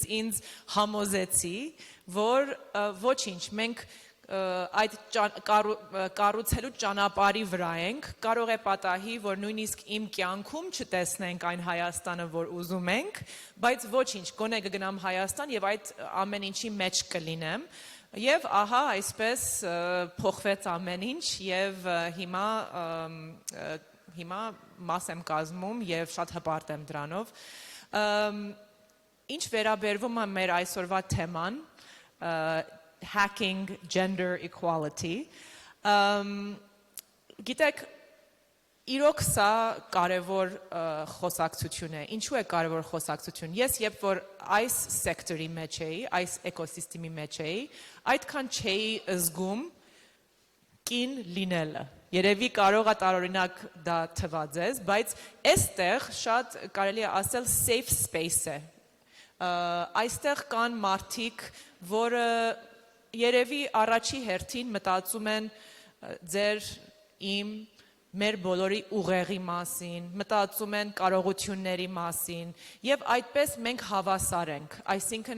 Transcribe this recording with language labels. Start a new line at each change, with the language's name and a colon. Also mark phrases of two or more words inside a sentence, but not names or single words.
Armenian: ինձ համոզեցի, որ ոչինչ, մենք այդ կառուցելու ճանապարհի վրա ենք, կարող է պատահի, որ նույնիսկ իմ կյանքում չտեսնենք այն Հայաստանը, որ ուզում ենք, բայց ոչինչ, գոնե կգնամ Հայաստան եւ այդ ամեն ինչի մեջ կլինեմ, եւ ահա այսպես փոխվեց ամեն ինչ եւ հիմա մաս եմ կազմում եւ շատ հպարտ եմ դրանով։ Ինչ վերաբերվում է մեր այսօրվա թեման,
English: hacking gender equality,
Armenian: գիտեք, իրոք սա կարևոր խոսակցություն է, ինչու է կարևոր խոսակցություն, ես երբ որ այս սեկտորի մեջ էի, այս էկոսիստեմի մեջ էի, այդքան չէի զգում կին լինելը, երևի կարող է տարօրինակ դա թվա ձեզ, բայց այստեղ շատ կարելի է ասել
English: safe space
Armenian: է, այստեղ կան մարդիկ, որը երևի առաջի հերթին մտածում են ձեր իմ մեր բոլորի ուղեղի մասին, մտածում են կարողությունների մասին եւ այդպես մենք հավասար ենք, այսինքն